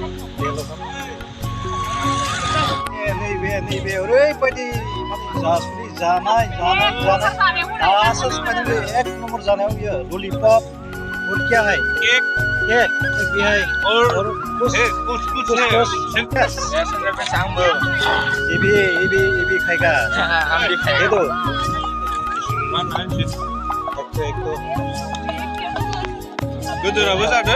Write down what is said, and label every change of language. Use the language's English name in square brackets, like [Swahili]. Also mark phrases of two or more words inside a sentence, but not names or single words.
[Bodo] नैबे ओरैबायदि जासुलि जानाय दासो सफैदों बे एक नम्बर जानायाव बियो ललिपप [Hindi] और क्या है [Bodo] केक केक बेहाय [Hindi] और कुछ कुछ कुछ इबि खायगा ये तो एक [Bodo] गोदोराबो जादो